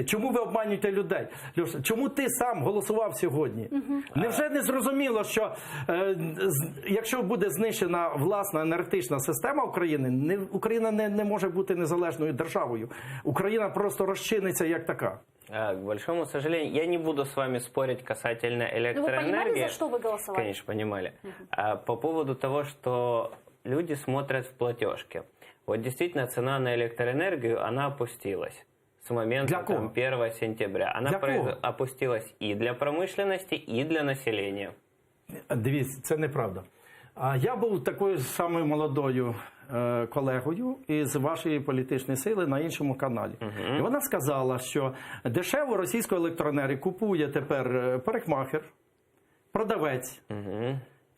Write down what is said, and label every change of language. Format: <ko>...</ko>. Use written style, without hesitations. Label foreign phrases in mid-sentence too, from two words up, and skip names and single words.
<uk>Чому ви обманюєте людей? Льоша, чому ти сам голосував сьогодні? Невже не зрозуміло, що якщо буде знищена власна енергетична система України, Україна не може бути незалежною державою. Україна просто розчиниться як така.</uk> <ru>К большому сожалению, я не буду с вами спорить касательно электроэнергии. Вы понимали, за что вы голосовали? Конечно, понимали. По поводу того, что люди смотрят в платежке. Вот действительно цена на электроэнергию, она опустилась с момента 1 сентября. Она опустилась и для промышленности, и для населения.</ru> <uk>Дивіться, це неправда. Я був такою самою молодою колегою із вашої політичної сили на іншому каналі. І вона сказала, що дешеву російську електроенергію купує тепер парикмахер, продавець.</uk>